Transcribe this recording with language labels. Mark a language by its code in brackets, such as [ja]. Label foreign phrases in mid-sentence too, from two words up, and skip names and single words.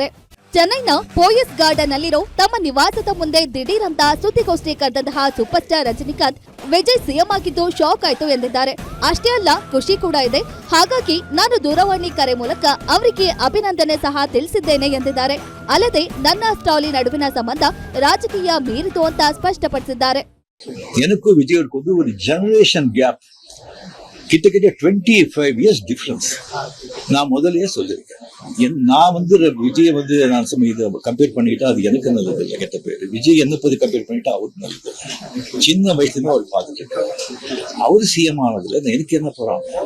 [kn] ಚೆನ್ನೈನ ಪೋಯಸ್ ಗಾರ್ಡನ್ ನಲ್ಲಿರೋ ತಮ್ಮ ನಿವಾಸದ ಮುಂದೆ ದಿಢೀರಂತ ಸುದ್ದಿಗೋಷ್ಠಿ ಕರೆದಂತಹ [en] super star [kn] ರಜನಿಕಾಂತ್ ವಿಜಯ್ ಸಿಎಂ ಆಗಿದ್ದು ಶಾಕ್ ಆಯ್ತು ಎಂದಿದ್ದಾರೆ. ಅಷ್ಟೇ ಅಲ್ಲ, ಖುಷಿ ಕೂಡ ಇದೆ. ಹಾಗಾಗಿ ನಾನು ದೂರವಾಣಿ ಕರೆ ಮೂಲಕ ಅವರಿಗೆ ಅಭಿನಂದನೆ ಸಹ ತಿಳಿಸಿದ್ದೇನೆ ಎಂದಿದ್ದಾರೆ. ಅಲ್ಲದೆ ನನ್ನ ಸ್ಟಾಲಿನ್ ನಡುವಿನ ಸಂಬಂಧ ರಾಜಕೀಯ ಮೀರಿತು ಅಂತ ಸ್ಪಷ್ಟಪಡಿಸಿದ್ದಾರೆ. [ta] எனக்கும் விஜய்க்கும் ஒரு [en] generation gap, [ta] கிட்டத்தட்ட 25 [en] years difference. [ta] நான் முதல்லயே சொல்லியிருக்கேன், நான் விஜய் நான் இதை கம்பேர் பண்ணிக்கிட்டா அது எனக்கு நல்லது இல்லை, கெட்ட பேர். விஜய் என்ன பத்தி கம்பேர் பண்ணிட்டா அவருக்கு நல்லது. சின்ன வயசுல அவர் பார்த்துட்டு அவரு சிஎம் ஆனதுல எனக்கு என்ன போறாங்க.